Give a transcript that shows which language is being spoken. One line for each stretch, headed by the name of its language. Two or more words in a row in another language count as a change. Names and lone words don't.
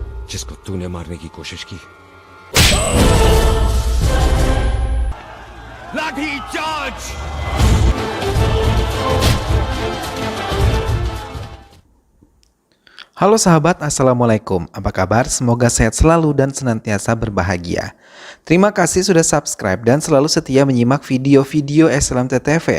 Hindi: जिसको तूने मारने की कोशिश की। लाठी चार्ज!
Indonesian: Halo sahabat, Assalamualaikum. Apa kabar? Semoga sehat selalu dan senantiasa berbahagia. Terima kasih sudah subscribe dan selalu setia menyimak video-video SLMT-TV.